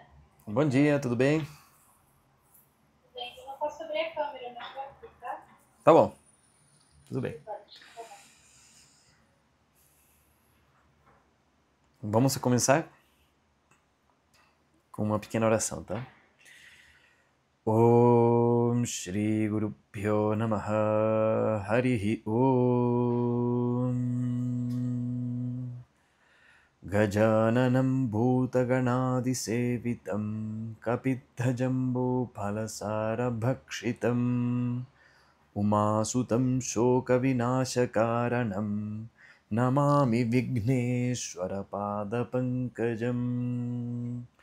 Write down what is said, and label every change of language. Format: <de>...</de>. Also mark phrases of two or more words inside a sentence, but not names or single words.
<pt>Bom dia, tudo bem? Tudo bem? Eu não posso abrir a câmera, mas vou aqui, tá? Tá bom, tudo bem. Pode. Tá bom. Vamos começar com uma pequena oração, tá?</pt> <sa>ओम् श्री गुरु भ्यो नमः हरिः ओम् गजाननम् भूत गणादि सेवितम् कपित्थ जम्बू फलसार भक्षितम् उमासुतम् शोक विनाशकारणम् नमामि विघ्नेश्वर पाद पङ्कजम्</sa>